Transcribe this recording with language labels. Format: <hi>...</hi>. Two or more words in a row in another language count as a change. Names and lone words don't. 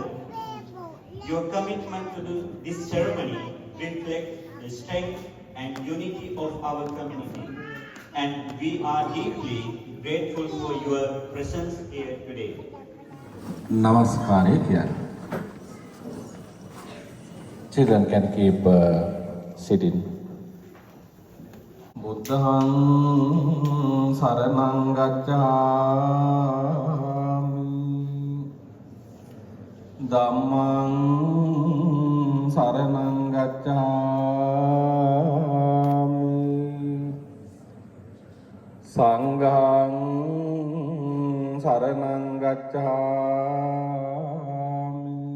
<en>Your commitment to this ceremony reflects the strength and unity of our community, and we are deeply grateful for your presence here today. Namaskar. Children can keep sitting.</en> <pi>Buddhang saranang gacchami, Dhammang saranang gacchami, Sanghang saranang gacchami,</pi>